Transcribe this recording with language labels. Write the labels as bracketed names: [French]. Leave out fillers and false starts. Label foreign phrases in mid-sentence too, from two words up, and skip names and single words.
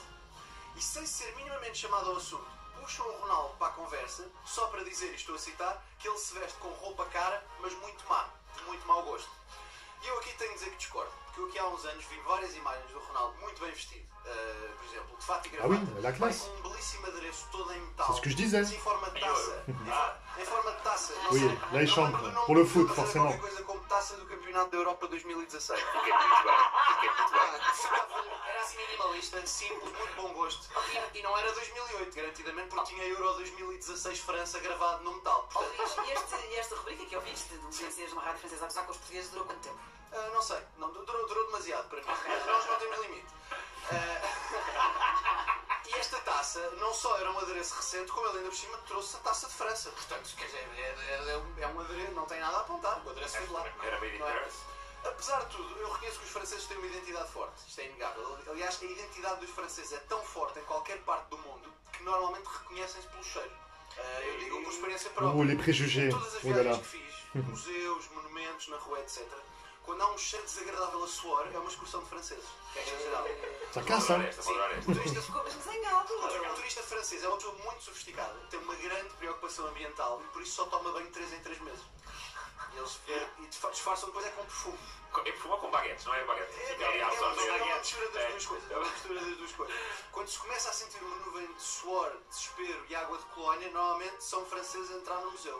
[Portuguese] E sem ser minimamente chamado ao assunto, puxam o Ronaldo para a conversa, só para dizer, e estou a citar, que ele se veste com roupa cara, mas muito má, de muito mau gosto. E eu aqui tenho de dizer que discordo, porque eu aqui há uns anos vi várias imagens do Ronaldo muito bem vestido. Por exemplo, de fato e [French] Ah oui, [Portuguese] gravata, [French] la classe. [Portuguese] com um belíssimo adereço todo em metal. [French] C'est ce que je disais. [Portuguese] Em forma de taça. Em forma de taça. Não [French] Oui, [Portuguese] sei, [French] là, [Portuguese] não [French] il chante, [Portuguese] lembro do nome [French] pour le [Portuguese] do [French] foot, [Portuguese] mas era [French] forcément. [Portuguese] qualquer coisa como taça do Campeonato da Europa 2016. Fiquei muito bem. Fiquei muito bem. Era assim minimalista, simples, muito bom gosto. E não era 2008, garantidamente, porque tinha Euro 2016 França gravado no metal. Ó Portanto, Luís, e esta rubrica que ouviste de um francês numa rádio francesa a gozar com os portugueses durou quanto tempo? não sei, não, durou demasiado para mim. Nós não temos limite. E esta taça não só era um adereço recente, como ele ainda por cima trouxe a taça de França. Portanto, quer dizer, é um adereço, não tem nada a apontar. O adereço foi de lá. Era [English] made in [Portuguese] Não é? Paris. Apesar de tudo, eu reconheço que os franceses têm uma identidade forte. Isto é inegável. Aliás, a identidade dos franceses é tão forte em qualquer parte do mundo que normalmente reconhecem-se pelo cheiro. Eu digo por experiência própria. [French] les préjugés. [Portuguese] Todas as [French] Oh là [Portuguese] viagens [French] là. [Portuguese] que fiz, museus, monumentos, na rua, etc. Quando há um cheiro desagradável a suor, é uma excursão de franceses. Que é geral. [French] Ça casse, hein? [Portuguese] Esta, vou adorar esta. O turista, Ficou mesmo zangado. o turista francês é uma pessoa muito sofisticada, tem uma grande preocupação ambiental e por isso só toma banho 3 em 3 meses. E eles disfarçam depois é com perfume. É perfumar com baguetes, não é baguete? Fica ali a É uma absorver. mistura das duas coisas. É uma mistura das duas coisas. Quando se começa a sentir uma nuvem de suor, desespero e água de colónia, normalmente são franceses a entrar no museu.